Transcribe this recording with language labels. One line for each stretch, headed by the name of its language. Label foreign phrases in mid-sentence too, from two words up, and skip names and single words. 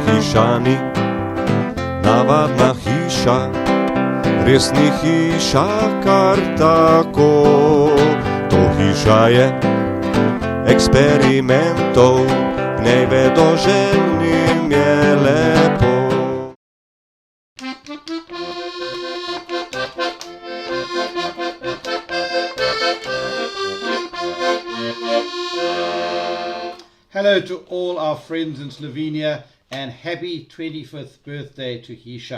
Slovenian: Hišani, navadna hiša, res ni hiša kar tako. To hiša je eksperimentov, v njej vedoželjnim je lepo.
English: Hello to all our friends in Slovenia and happy 25th birthday to Hišo.